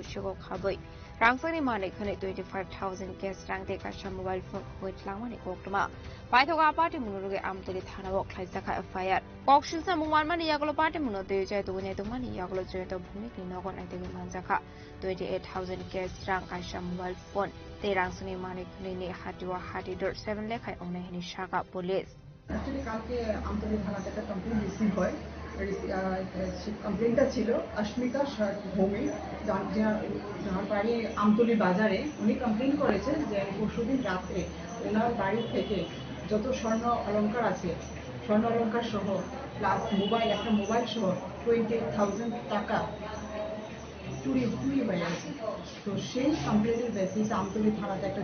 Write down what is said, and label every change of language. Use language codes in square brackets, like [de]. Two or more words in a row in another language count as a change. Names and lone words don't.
[trp] सिगो खाबै रांसानि माने खने 25000 कैश रांते काशा मोबाइल फोन होइतलांमानि गकमा पाइथगा पार्टी मुनुरुगे आमतली थानाव ख्लाइजाखा एफआईआर कक्सिलसा मुंगमानमानि यागलो पार्टी मुनतै जाय दुगने दुमानि यागलो जयत भूमिकनि नगद आइतेनि मानजाखा 28000 कैश रां काशा मोबाइल फोन ते रांसनि माने खनेनि हाटिवा हाटिदर 7 लेखाय अननायनि शाखा पुलिस [bn] एक्चुअली কালকে আমতলি থানাতে একটা কমপ্লেন রিসিভ হয় কমপ্লেনটা ছিল অস্মিতা ভূমি যার বাড়ি আমতলি বাজারে উনি কমপ্লেন করেছে যে পরশুদিন রাত্রে ওনার বাড়ি থেকে যত স্বর্ণ অলংকার আছে স্বর্ণ অলংকার সহ প্লাস মোবাইল একটা মোবাইল সহ 28000 টাকা চুরি হয়ে গেছে তো সেই কমপ্লেনের বেসিস আমতলি থানাতে একটা